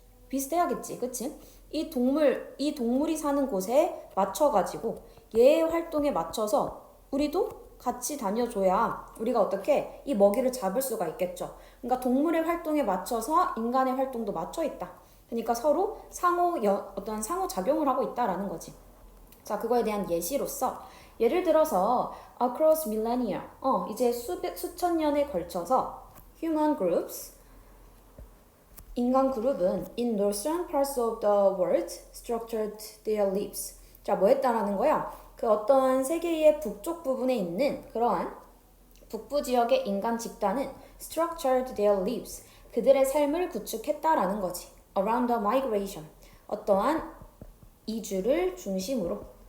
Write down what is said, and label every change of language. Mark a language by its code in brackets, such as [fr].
[ko] 비슷해야겠지, 그치? 이 동물이 사는 곳에 맞춰가지고 얘의 활동에 맞춰서 우리도 같이 다녀줘야 우리가 어떻게 이 먹이를 잡을 수가 있겠죠. 그러니까 동물의 활동에 맞춰서 인간의 활동도 맞춰 있다. 그러니까 서로 어떤 상호작용을 하고 있다라는 거지. 자, 그거에 대한 예시로서 예를 들어서 [en] across millennia, [ko] 이제 수천 년에 걸쳐서 [en] human groups, [ko] 인간 그룹은 [en] in northern parts of the world structured their lives. [ko] 자, 뭐 했다라는 거야? 그 어떤 세계의 북쪽 부분에 있는 그러한 북부 지역의 인간 집단은 [en] structured their lives. [ko] 그들의 삶을 구축했다라는 거지. [en] around the migration. [ko] 어떠한 이주를 중심으로.